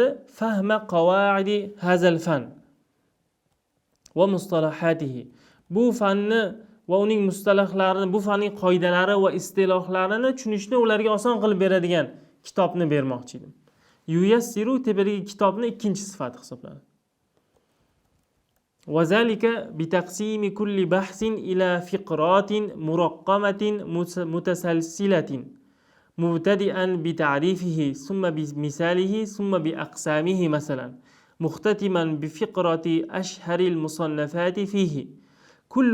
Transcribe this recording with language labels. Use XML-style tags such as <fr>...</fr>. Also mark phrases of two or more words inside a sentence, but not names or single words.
<ar>فهم قواعد هذا الفن ومصطلحاته.</ar> <uz>Bu fanni va uning mustalahlarini, bu fanning qoidalari va istilohlarini tushunishni ularga oson qilib beradigan kitobni bermoqchi edim. Yuyassiru tepedagi kitobni ikkinchi sifat hisoblanadi.</uz> <ar>وذلك بتقسيم كل بحث إلى فقرات مرقمة متسلسلة مبتدئا بتعريفه ثم بمثاله ثم بأقسامه مثلا مختتما بفقرة أشهر المصنفات فيه كل</ar>